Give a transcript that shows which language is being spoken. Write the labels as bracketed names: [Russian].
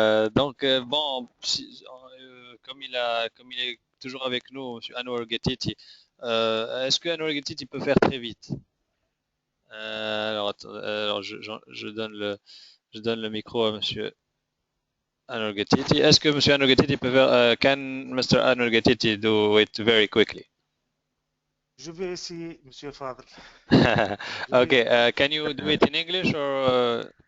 [French] Donc, bon, comme il est toujours avec nous, Monsieur Anwar Getiti, est-ce que Anwar Getiti peut faire très vite? Alors je donne le micro à Monsieur Anwar Getiti. Est-ce que Monsieur Anwar Getiti peut faire, can Mr. [English] Anwar Getiti do it very quickly? [French] Je vais essayer, Monsieur Fadl. [English] Okay, can you do it in English or?